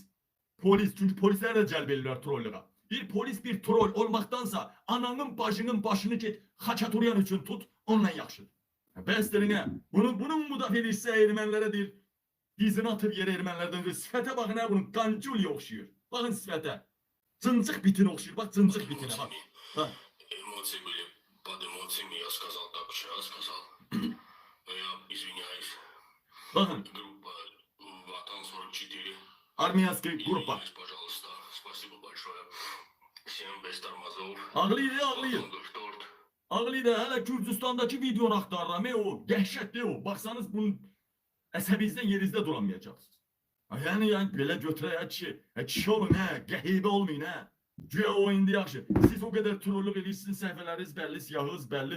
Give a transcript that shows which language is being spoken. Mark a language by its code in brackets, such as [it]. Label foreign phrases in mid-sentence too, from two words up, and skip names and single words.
[az] Çünki polislər də cəlb edirlər trolluğa. Bir polis, bir troll olmaqdansa ananın bacının başını get Xaçaturyan üçün tut, onunla yaxşıdır. Bəsdir, bunun müdafiə edirsə ermənilərə deyir, dizini atır yerə ermənilərdən öncə. Sifətə baxın, bunun qancul oxşuyur. Baxın sifətə. Cıncıq bitinə oxşuyur. Bax, cıncıq bitinə, bax. Ha. [ru] Эмоции были под эмоциями, я сказал так, что я сказал. Я извиняюсь. [az] Baxın, [ru] Группа Ватан 44. армянская группа. Извиняюсь, пожалуйста. Спасибо большое. Всем без тормозов. [az] Ağlayır, ağlayır. [ru] Торт. [az] Ağlayır, hələ Gürcüstandakı videonu axtarıram, o. Dəhşətli o. Baxsanız bunun əsəbinizdən yerinizdə duramayacaqsınız. Yəni belə götürək ki, kişi olun, qəhibə olmayın, Güya o indi yaxşı. Siz o qədər trollluq edirsiniz, səhvələriniz bəlli, siyahınız bəlli.